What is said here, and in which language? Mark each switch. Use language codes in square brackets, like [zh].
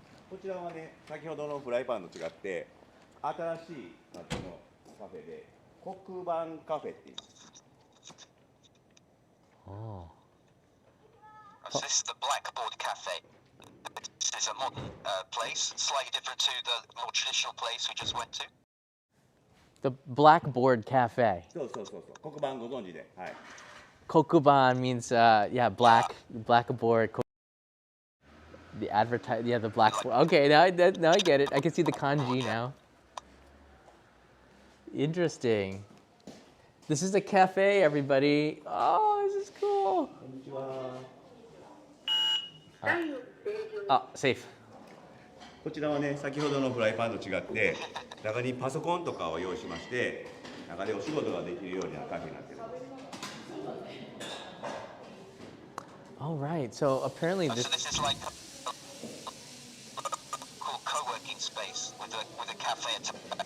[ja] こちらはね、先ほどのフライパンと違って新しい感じのカフェで黒板カフェって言います。 [en] Oh. So this is the Blackboard Cafe. This is a modern place, slightly different to the more traditional place we just went to. The Blackboard Cafe. [ja] そうそうそうそう、黒板ご存知で、はい。 [en] Kokuban means blackboard. The the blackboard. Okay, now I get it. I can see the kanji now. Interesting. This is the cafe, everybody. Oh, this is cool. [ja] こんにちは。 [en] Oh, safe. [ja] こちらはね、先ほどのフライパンと違って中にパソコンとかを用意しまして、中でお仕事ができるようなカフェになってるんです。 [en] All right. So apparently So this. this is like a cool co-working space with a cafe attached.